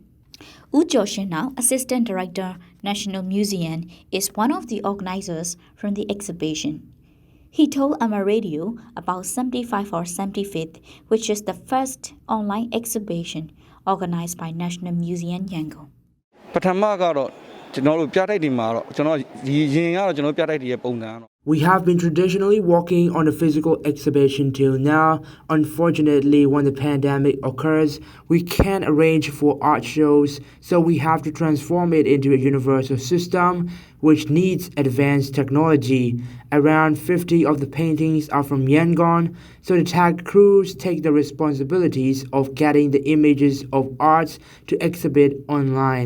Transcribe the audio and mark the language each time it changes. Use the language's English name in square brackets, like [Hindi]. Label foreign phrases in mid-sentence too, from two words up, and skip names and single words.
[English] U Joshinao, Assistant Director, National Museum, is one of the organizers from the exhibition. He told Myanmar Radio about 75 or 75th, which is the first online exhibition organized by National Museum, Yangon. [Burmese] ပထမကတော့ကျွန်တော်တို့ပြတိုက်တွေမှာတော့ကျွန်တော်ရင်ကတော့ကျွန်တော်ပြတိုက်တွေရဲ့ပုံစံကတော့ [English] We have been traditionally working on a physical exhibition till now. Unfortunately, when the pandemic occurs, we can't arrange for art shows, so we have to transform it into a universal system which needs advanced technology. Around 50 of the paintings are from Yangon, so the tag crews take the responsibilities of getting the images of arts to exhibit online.